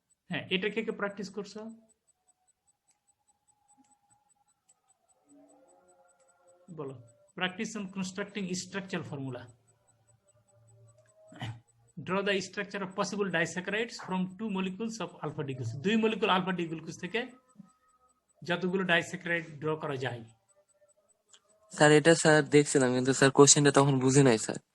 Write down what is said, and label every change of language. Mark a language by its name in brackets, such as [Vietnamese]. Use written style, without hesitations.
[Bangla] হ্যাঁ এটা কে কে প্র্যাকটিস করছো? [English] বলো। Practice on constructing structural formula. Draw the structure of possible disaccharides from 2 molecules of alpha D glucose. [Bangla] 2 molecule alpha D glucose থেকে যতগুলো disaccharide draw করা যায়। স্যার এটা স্যার দেখছিলাম, কিন্তু স্যার কোশ্চেনটা তখন বুঝি নাই স্যার।